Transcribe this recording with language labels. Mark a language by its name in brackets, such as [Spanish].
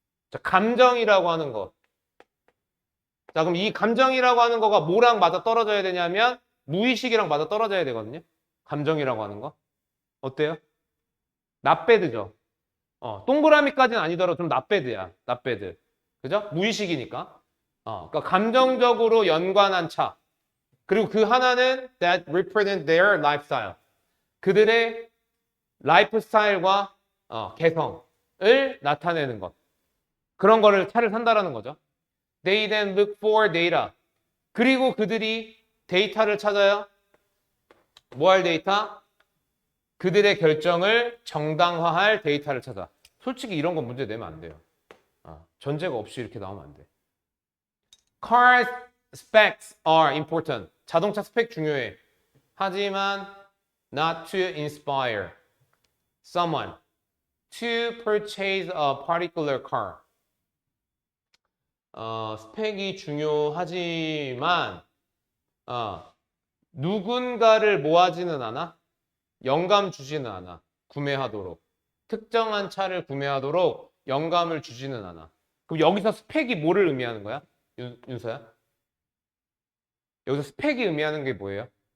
[Korean] 자, 감정이라고 하는 거. 자, 그럼 이 감정이라고 하는 거가 뭐랑 맞아 떨어져야 되냐면 무의식이랑 맞아 떨어져야 되거든요. 감정이라고 하는 거. 어때요? 낫배드죠. 동그라미까지는 아니더라도 좀 낫배드야. 낫배드. 그죠? 무의식이니까. 그러니까 감정적으로 연관한 차. 그리고 그 하나는 [English] that represent their lifestyle. [Korean] 그들의 라이프 스타일과 개성을 나타내는 것. 그런 거를 차를 산다라는 거죠. [English] They then look for data. [Korean] 그리고 그들이 데이터를 찾아요. 뭐 할 데이터? 그들의 결정을 정당화할 데이터를 찾아. 솔직히 이런 건 문제 내면 안 돼요. 전제가 없이 이렇게 나오면 안 돼. [English] Car specs are important. [Korean] 자동차 스펙 중요해. 하지만 [English] not to inspire someone to purchase a particular car. [Korean] 스펙이 중요하지만 누군가를 모아지는 않아? 영감 주지는 않아. 구매하도록. 특정한 차를 구매하도록 영감을 주지는 않아. 그럼 여기서 스펙이 뭐를 의미하는 거야? 윤서야? 여기서 스펙이 의미하는 게 뭐예요?